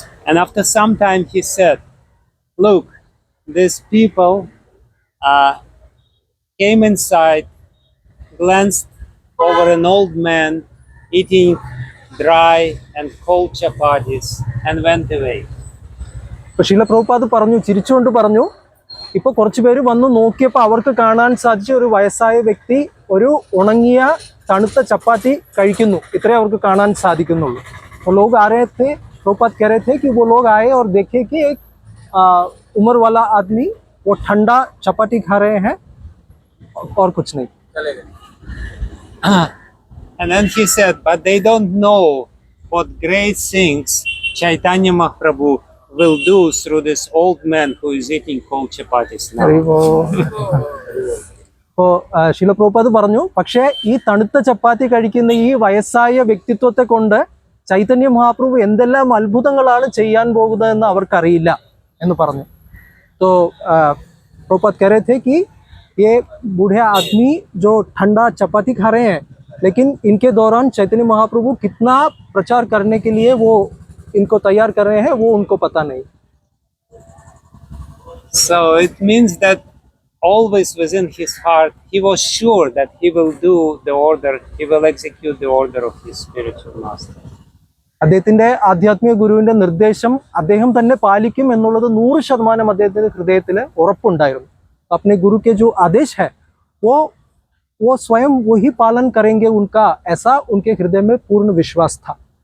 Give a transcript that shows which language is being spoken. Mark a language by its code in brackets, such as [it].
[en] And after some time he said, look, these people came inside, glanced over an old man eating dry and cold chapatis, and went away. [ml] അപ്പോൾ ശീല പ്രഭുപാദ് പറഞ്ഞു, ചിരിച്ചുകൊണ്ട് പറഞ്ഞു, ഇപ്പോൾ കുറച്ച് പേര് വന്ന് നോക്കിയപ്പോൾ അവർക്ക് കാണാൻ സാധിച്ച ഒരു വയസ്സായ വ്യക്തി ഒരു ഉണങ്ങിയ തണുത്ത ചപ്പാത്തി കഴിക്കുന്നു, ഇത്രേ അവർക്ക് കാണാൻ സാധിക്കുന്നുള്ളൂ. [hi] वो लोग आ रहे थे, प्रभुपाद कह रहे थे कि वो लोग आए और देखे कि एक उम्र वाला आदमी वो ठंडा चपाती खा रहे हैं और कुछ नहीं. [en] And then he said, but they don't know what great things Chaitanya Mahaprabhu will do through this old man who is eating cold chapatis now. [ml] അപ്പോൾ ശീല പ്രഭുപാദ് പറഞ്ഞു, പക്ഷേ ഈ തണുത്ത ചപ്പാത്തി കഴിക്കുന്ന ഈ വയസ്സായ വ്യക്തിത്വത്തെ കൊണ്ട് ചൈതന്യ മഹാപ്രഭു എന്തെല്ലാം അത്ഭുതങ്ങളാണ് ചെയ്യാൻ പോകുന്നതെന്ന് അവർക്കറിയില്ല എന്ന് പറഞ്ഞു. [hi] तो प्रभुपाद कह रहे थे कि ये बूढ़े आदमी जो ठंडा चपाती खा रहे हैं, लेकिन इनके दौरान चैतन्य महाप्रभु कितना प्रचार करने के लिए वो इनको तैयार कर रहे हैं, वो उनको पता नहीं. [en] So it means that always within his heart he was sure that he will do the order, he will execute the order of his spiritual master. [ml] അദ്ദേഹത്തിന്റെ ആധ്യാത്മിക ഗുരുവിന്റെ നിർദ്ദേശം അദ്ദേഹം തന്നെ പാലിക്കും എന്നുള്ളത് 100% അദ്ദേഹത്തിന്റെ ഹൃദയത്തിൽ ഉറപ്പുണ്ടായിരുന്നു. [hi] अपने गुरु के जो आदेश है वो स्वयं वही पालन करेंगे, उनका ऐसा उनके हृदय में पूर्ण विश्वास था.